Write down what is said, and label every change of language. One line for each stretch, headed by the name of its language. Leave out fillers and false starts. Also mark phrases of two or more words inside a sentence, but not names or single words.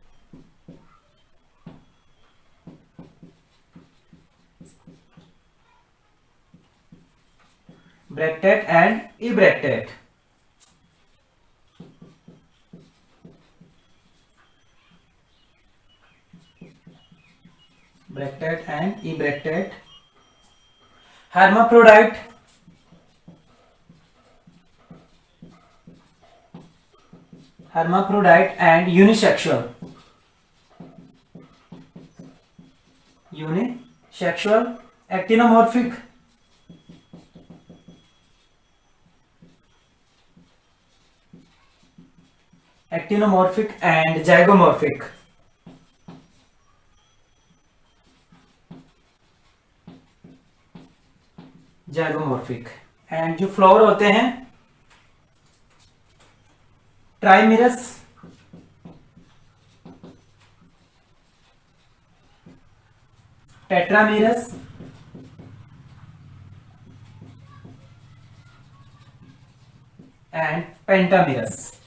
English: bracteate and ebracteate. bracteate and ebracteate. hermaphrodite, hermaphrodite and unisexual। unisexual, actinomorphic, actinomorphic and zygomorphic। जाइगोमॉर्फिक। and जो flower
Hindi: होते हैं
English: trimerous, tetramerous, and pentamerous.